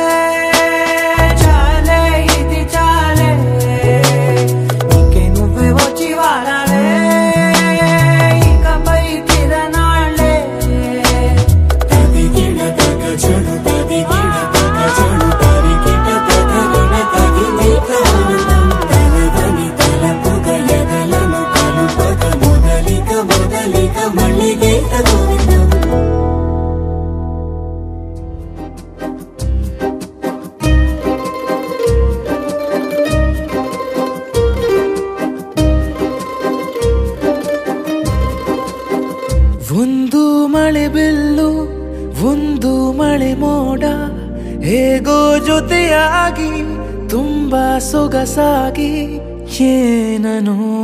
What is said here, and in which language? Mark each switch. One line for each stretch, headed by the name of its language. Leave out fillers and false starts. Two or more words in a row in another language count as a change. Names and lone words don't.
Telugu: చాలే ఇది చాలే ఇంకే నువ్వే వచ్చి వాడాలే ఇకపై తిరనాళ్ళే తదిగిడ తగ చెడు తదిగిడ తగ చెడు తరిగిట తగగిన తగిమిట ఆనందం తలదని తలపుగ ఎదలను కలుపగ మొదలిక మళ్ళీ గీత గోవిందం
Kannada: ಒಂದು ಮಳೆ ಬಿಲ್ಲು ಒಂದು ಮಳೆ ಮೋಡ ಹೇಗೋ ಜೊತೆಯಾಗಿ ತುಂಬಾ ಸೊಗಸಾಗಿ ಏನನು